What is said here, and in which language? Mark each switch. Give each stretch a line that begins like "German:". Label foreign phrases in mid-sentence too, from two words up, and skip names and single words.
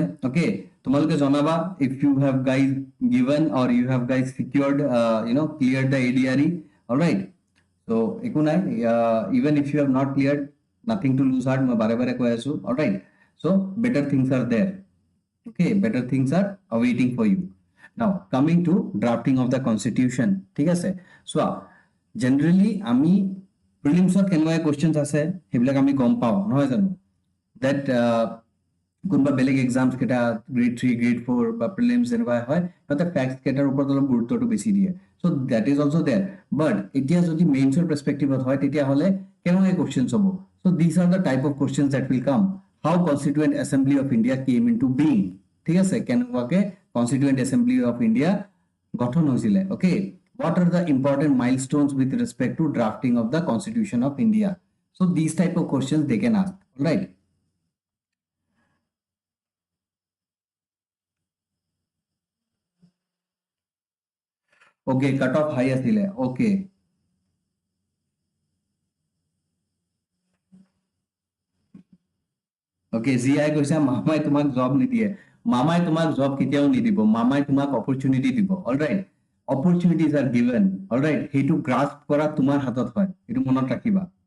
English: Okay,
Assamese: তোমালোকে জনাবা
English: if you have guys given or you have guys secured cleared the ADRE. all right, so
Assamese: একো নাই,
English: even if you have not cleared, nothing to lose heart,
Assamese: মই বাৰে বাৰে কৈ আছো.
English: all right, so better things are there. Okay, better things are awaiting for you. Now coming to drafting of the constitution.
Assamese: ঠিক আছে?
English: so generally
Assamese: আমি প্ৰিলিমছত কেনেকুৱা কোৱেশ্চনছ আছে সেইবিলাক আমি গম পাওঁ নহয় জানো, that কোনবা বেলেগ এক্সামছ কেটা গ্ৰেড 3 গ্ৰেড 4 বা প্ৰিলিমছ যেনেকুৱা হয় তাতে ফ্যাক্টছ কেটাৰ ওপৰত অলপ গুৰুত্বটো বেছি দিয়ে.
English: so that is also there, but
Assamese: এতিয়া যদি মেইনছৰ পাৰ্সপেক্টিভত হয় তেতিয়া হলে কেনেকুৱা কোৱেশ্চনছ হ'ব?
English: so these are the type of questions that will come. how constituent assembly of India came into being.
Assamese: ঠিক আছে? কেনেকুৱাকে
English: constituent assembly of India
Assamese: গঠন হৈছিলে.
English: okay, what are the important milestones with respect to drafting of the Constitution of India? so these type of questions they can ask. all right, okay, cut off high asile. okay, okay,
Assamese: জিআই কৈছে মামাই তোমাক জব নিদিয়ে. মামাই তোমাক জব কেতিয়াও নিদিব, মামাই তোমাক অপৰচুনিটি দিব.
English: all right, opportunities are given. all right,
Assamese: সেইটো গ্ৰাস্প কৰা তোমাৰ হাতত হয়, এইটো মনত ৰাখিবা.